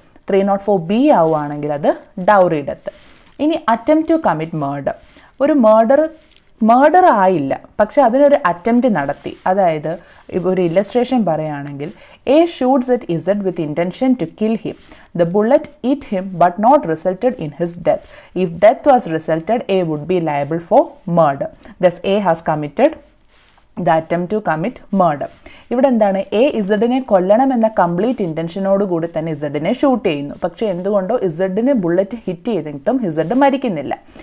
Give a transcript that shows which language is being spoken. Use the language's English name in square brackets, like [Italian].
[Malayalam] 304B ആവുകയാണെങ്കിൽ അത് dowry death. ഇനി [English] Attempt to commit murder. [Malayalam] ഒരു മർഡർ ആയില്ല, പക്ഷെ അതിനൊരു അറ്റംപ്റ്റ് നടത്തി. അതായത് ഇപ്പോൾ ഒരു ഇല്ലസ്ട്രേഷൻ പറയുകയാണെങ്കിൽ, [English] A shoots at Z with intention to kill him. The bullet hit him but not resulted in his death. If death was resulted, A would be liable for murder. Thus A has committed the attempt to commit murder. [Malayalam] ഇവിടെ എന്താണ്, A ഇസഡിനെ കൊല്ലണമെന്ന complete ഇൻറ്റൻഷനോട് കൂടി തന്നെ ഇസഡിനെ shoot ചെയ്യുന്നു. പക്ഷേ എന്തുകൊണ്ടോ ഇസഡിന് bullet hit ചെയ്തിട്ടും Z മരിക്കുന്നില്ല.